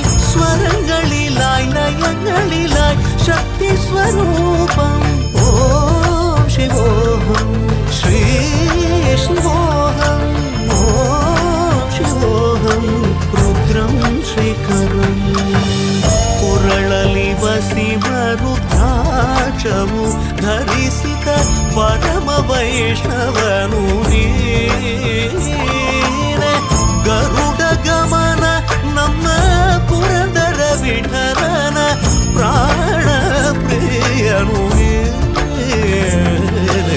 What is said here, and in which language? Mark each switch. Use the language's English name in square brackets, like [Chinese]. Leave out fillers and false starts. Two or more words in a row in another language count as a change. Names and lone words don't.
[Malayalam] സ്വരങ്ങളിലായി ലയങ്ങളിലായി ശക്തി സ്വരൂപം ഓം ശിവോഹം ശ്രീ ശിവോഹം ഓം ശിവോഹം രുദ്രം ശ്രീകരം [Kannada] ಕೊರಳಲಿ ವಸಿಮರುದ್ರಾಕ್ಷವು ಧರಿಸಿದ ಪರಮ ವೈಷ್ಣವನು ನೀನೆ. ಗರುಡ ಗಮನ ನಮ್ಮ ಪುರಂದರ ವಿಠಲನ ಪ್ರಾಣ ಪ್ರಿಯನು ನೀನೆ.